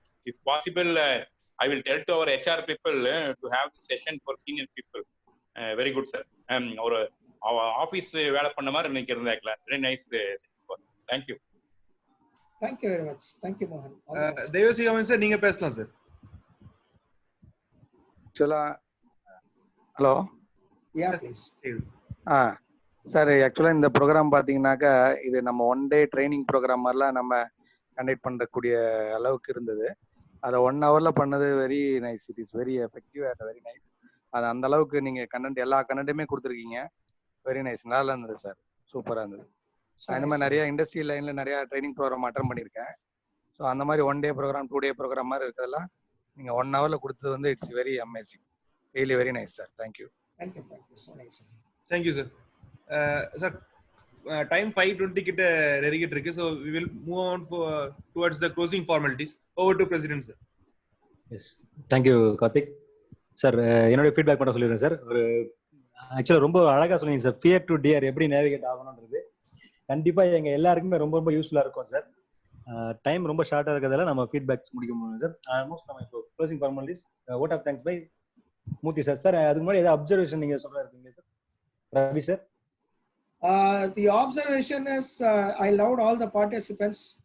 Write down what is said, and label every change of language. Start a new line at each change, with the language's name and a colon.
English: If possible, I will tell to our HR people to have the session for senior people. Very good, sir. Our office
Tamil: வேலை பண்ண மாதிரி இன்னைக்கு இருந்தாங்க.
English: Very nice. Thank you. Thank you very much. Thank you, Mohan.
Tamil: தேவசிகாமன் sir நீங்க பேசலாம் sir. Hello.
English: Yeah, please.
Tamil: Sir ஆக்சுவலாக இந்த program பார்த்தீங்கன்னாக்கா இது நம்ம ஒன் டே ட்ரைனிங் ப்ரோக்ராம் மாதிரிலாம் நம்ம கண்டக்ட் பண்ணக்கூடிய அளவுக்கு இருந்தது. அதை 1 hourல பண்ணது
English: Very nice. It is very effective and very nice.
Tamil: அது அந்த அளவுக்கு நீங்கள் கண்டென்ட் எல்லா கண்டென்ட்டுமே கொடுத்துருக்கீங்க.
English: Very nice.
Tamil: நல்லா இருந்தது சார். சூப்பராக இருந்தது. அந்த மாதிரி நிறைய இண்டஸ்ட்ரியல் லைனில் நிறையா ட்ரைனிங் ப்ரோக்ராம் அட்டன் பண்ணியிருக்கேன். ஸோ அந்த மாதிரி 1 day ப்ரோக்ராம் 2 day ப்ரோக்ராம் மாதிரி இருக்கிறதெல்லாம் நீங்கள் 1 hourல கொடுத்தது வந்து
English: It's very amazing. Really very nice sir. Thank you. So nice. Thank you, sir.
Tamil: Sir, time 5:20 கிட்ட நெருங்கிட்டு இருக்கு.
English: So we will move on towards the closing formalities. Over to President, sir. Yes. Thank you, Karthik.
Tamil: Sir, என்னோட feedback மட்டும் சொல்லிடுறேன் sir. ஒரு ஆக்சுவலாக ரொம்ப அழகாக சொன்னீங்க சார். ஃபியர் டு டியர் எப்படி நேவிகேட் ஆகணுன்றது கண்டிப்பாக எங்கள் எல்லாருக்குமே ரொம்ப ரொம்ப யூஸ்ஃபுல்லாக இருக்கும் சார். டைம் ரொம்ப ஷார்ட்டாக இருக்கிறதால நம்ம ஃபீட்பேக்ஸ் முடிக்க முடியும் சார். ஆல்மோஸ்ட் நம்ம இப்போ closing formalities
English: vote of thanks by
Tamil: Murthy sir. Sir அதுக்கு முன்னாடி ஏதாவது அப்சர்வேஷன் நீங்கள் சொல்ல இருக்கீங்க sir? Ravi sir.
English: The observation is I loved all the participants.